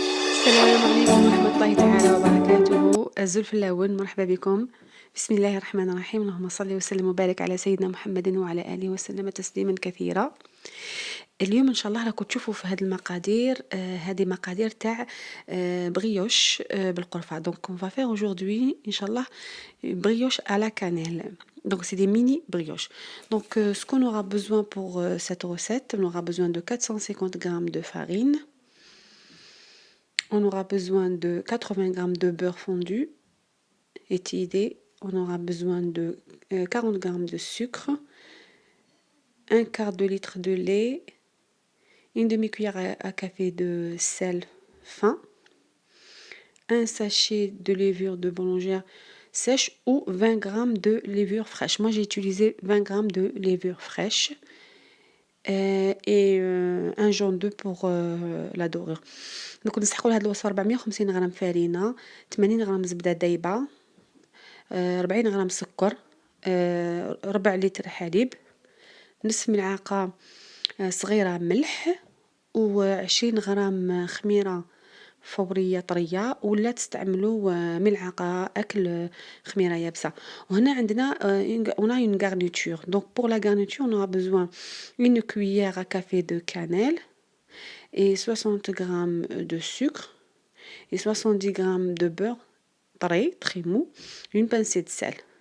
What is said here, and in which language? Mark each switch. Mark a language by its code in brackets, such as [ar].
[ar] السلام عليكم ورحمة الله تعالى وبركاته. الزلف اللون، مرحبا بكم. بسم الله الرحمن الرحيم. اللهم صل وسلم وبارك على سيدنا محمد وعلى آله وسلم تسليما كثيرا. اليوم ان شاء الله راكم تشوفوا في هذه المقادير، هذه مقادير تاع بريوش بالقرفة. [fr] دونك on va faire aujourd'hui ان شاء الله brioche à la cannelle. Donc c'est des mini brioches. Donc ce qu'on aura besoin pour cette recette, on aura besoin de 450 grammes de farine. On aura besoin de 80 grammes de beurre fondu étiillé. On aura besoin de 40 grammes de sucre, un quart de litre de lait, une demi-cuillère à café de sel fin, un sachet de levure de boulangère sèche ou 20 grammes de levure fraîche. Moi, j'ai utilisé 20 grammes de levure fraîche et un jaune d'œuf pour la dorure. [ar] Donc نسحقوا لهاد الوصفة 450 غرام فرينة، 80 غرام زبدة دايبة، 40 غرام سكر، ربع لتر حليب، نصف ملعقة صغيرة ملح، و20 غرام خميرة فورية طرية، ولا تستعملوا ملعقة أكل خميرة يابسة. وهنا عندنا [fr] on a une garniture. Donc pour la garniture, on aura besoin une cuillère à café de cannelle et 60 grammes de sucre et 70 grammes de beurre طري très mou, une pincée de sel.